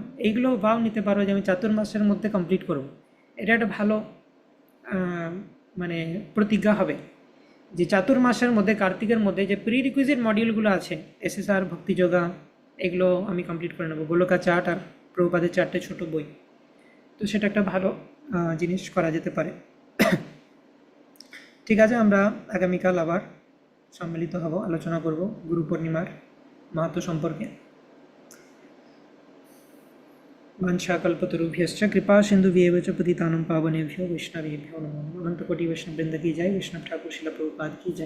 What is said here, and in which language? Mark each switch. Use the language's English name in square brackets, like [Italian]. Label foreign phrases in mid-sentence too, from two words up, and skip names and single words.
[Bangla] এইগুলো ভাও নিতে পারো যে আমি চাতুর্মাসের মধ্যে কমপ্লিট করব। এটা একটা ভালো মানে প্রতিজ্ঞা হবে যে চাতুর্মাসের মধ্যে, কার্তিকের মধ্যে যে [English] pre requisite [Bangla] মডিউলগুলো আছে, এসএসআর, ভক্তি যোগা, এগুলো আমি কমপ্লিট করে নেবো। গোলকা চার্ট আর প্রভুপাদের 4টে ছোটো বই। তো সেটা একটা ভালো জিনিস করা যেতে পারে। ঠিক আছে, আমরা আগামীকাল আবার সম্মিলিত হব, আলোচনা করব গুরু পূর্ণিমার মাহাত্ম্য সম্পর্কে। [Sanskrit] वंशाकल्पतरुभ्यश्च कृपा सिन्धुभ्येव च पतितानं पावनेभ्यो वैष्णवेभ्यो नमो नमः। [Hindi] अनंत कोटि वैष्णव वृंद की जय। वैष्णव ठाकुर शिला प्रभुपाद की जय।